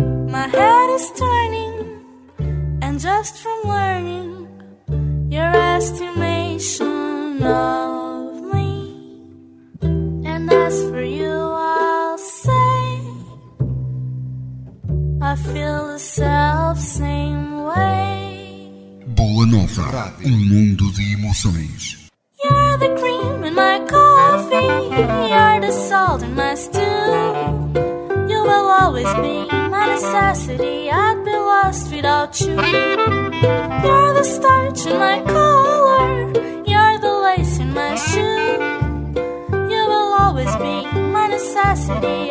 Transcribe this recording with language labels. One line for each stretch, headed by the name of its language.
English: My head is turning, and just from learning your estimation of me. And as for you, I'll say I feel the self same way.
Portuguese: Boa Nova, um mundo de emoções.
English: You're the cream in my coffee. You're the salt in my stew. You will always be my necessity. I'd be lost without you. You're the starch in my collar. You're the lace in my shoe. You will always be my necessity.